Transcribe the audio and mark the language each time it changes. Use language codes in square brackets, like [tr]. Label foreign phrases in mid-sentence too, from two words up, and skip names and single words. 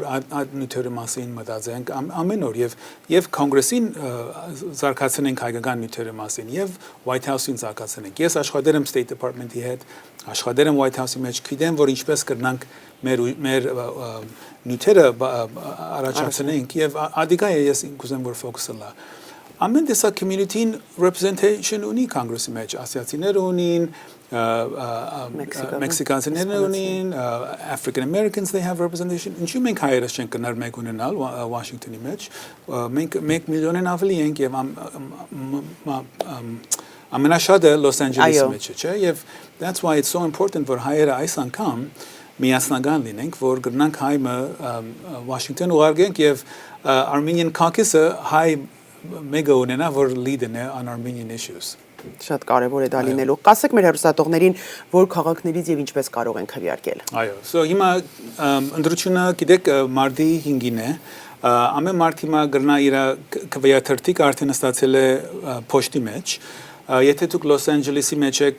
[hy] նյութերի մասին մտածենք ամեն օր եւ կոնգրեսին զարգացնենք հայկական նյութերի մասին եւ White House-ին զարգացնենք ես աշխատել եմ State Department-ի հետ աշխատել եմ White House-ի մեջ գիտեմ որ ինչպես կրնանք մեր նյութերը առաջացնենք եւ ադիկա ես կուզեմ որ focus-ը լա ամեն տեսակ [en] community-ին representation [hy] ունի կոնգրեսի մեջ ասիացիներ ունին Mexicans ունին [en] African Americans they have representation [hy] ինչու մենք հայերս չենք կնար մեկ ունենալ Washington-ի մեջ մենք 1 միլիոնեն ավելի ենք եւ ամենաշատը Los Angeles-ի մեջ չէ եւ [en] that's why it's so important for [hy] հայերը այս անգամ միասնական լինենք որ գտնանք հայը Washington ուղարկենք եւ [en] Armenian caucus- [hy] ը հայ մեգա ունենա որ lead-ն է [en] on Armenian issues [hy] Շատ կարևոր է դա լինելու։ Կասեք մեր հեռուստատողներին, որ քաղաքներից եւ ինչպես կարող են քվեարկել։ Այո, so հիմա ընդրությունը գիտեք մարտի 5-ին է։ Ամեն մարդ հիմա գրնա իր քվեաթերթիկ արդեն ստացել է փոստի մեջ։ Եթե դուք Los Angeles-ի մեջ եք,